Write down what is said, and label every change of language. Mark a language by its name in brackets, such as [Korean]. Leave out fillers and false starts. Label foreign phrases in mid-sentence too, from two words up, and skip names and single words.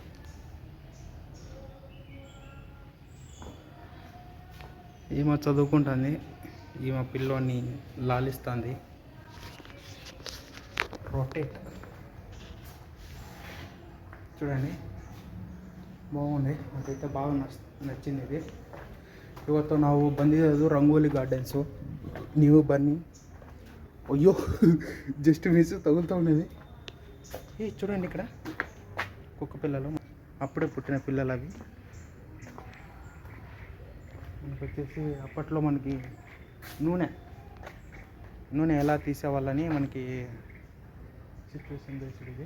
[Telugu] ఈమె చదువుకుంటుంది, ఈమె పిల్లోని లాలిస్తుంది. రొటేట్ చూడండి బాగుంది. నాకైతే బాగా నచ్చింది ఇది. [Kannada] ಇವತ್ತು ನಾವು ಬಂದಿರೋದು ರಂಗೋಲಿ ಗಾರ್ಡನ್ಸು. ನೀವು ಬನ್ನಿ. [Telugu] అయ్యో [English] just miss [Telugu] తగులుతూ ఉండేది. చూడండి ఇక్కడ కుక్క పిల్లలు, అప్పుడే పుట్టిన పిల్లలు అవి. మనకు వచ్చేసి అప్పట్లో మనకి నూనె ఎలా తీసేవాళ్ళని మనకి [English] situation based [Telugu] ఇది.